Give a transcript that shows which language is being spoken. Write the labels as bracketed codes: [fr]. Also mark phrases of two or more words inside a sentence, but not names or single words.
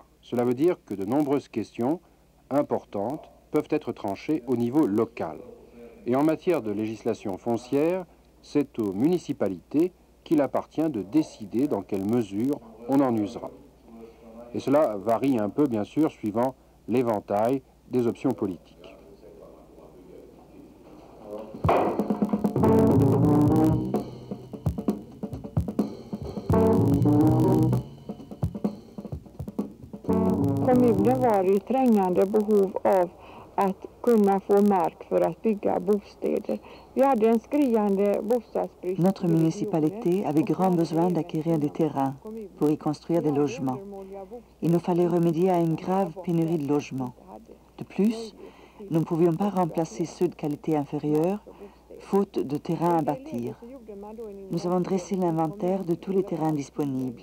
[fr] Cela veut dire que de nombreuses questions importantes peuvent être tranchées au niveau local. Et en matière de législation foncière, c'est aux municipalités qu'il appartient de décider dans quelle mesure on en usera. Et cela varie un peu, bien sûr, suivant l'éventail des options politiques. [sv] Kommunen var i trängande behov av att kunna få mark för att bygga bostäder. Vi hade en skriande bostadsbrist. [fr] Notre municipalité avait grand besoin d'acquérir des terrains pour y construire des logements. Il nous fallait remédier à une grave pénurie de logements. De plus, nous ne pouvions pas remplacer ceux de qualité inférieure, faute de terrains à bâtir. Nous avons dressé l'inventaire de tous les terrains disponibles.